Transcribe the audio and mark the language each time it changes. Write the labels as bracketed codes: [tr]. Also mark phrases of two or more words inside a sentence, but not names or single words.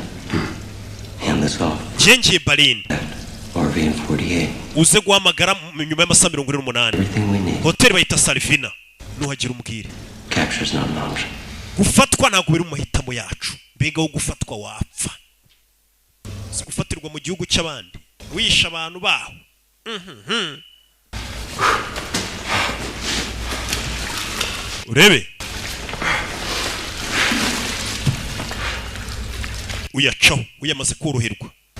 [en] Hand this off. [rw] Ngiye Berlin. [en] RV in 48. [rw] Uze guhamagara nyuma y'amasaha 28. [en] Everything we need. [rw] Hotel bayita Salvina. Nuhagira umbwire. [en] Capture's not an option. [rw] Gufatwa ntabwo biri mu mahitamo yacu. Mbega wo gufatwa wapfa. Si gufatirwa mu gihugu cy'abandi. Wisha abantu baho. Urebe. Uyacaho, uyamaze koroherwa.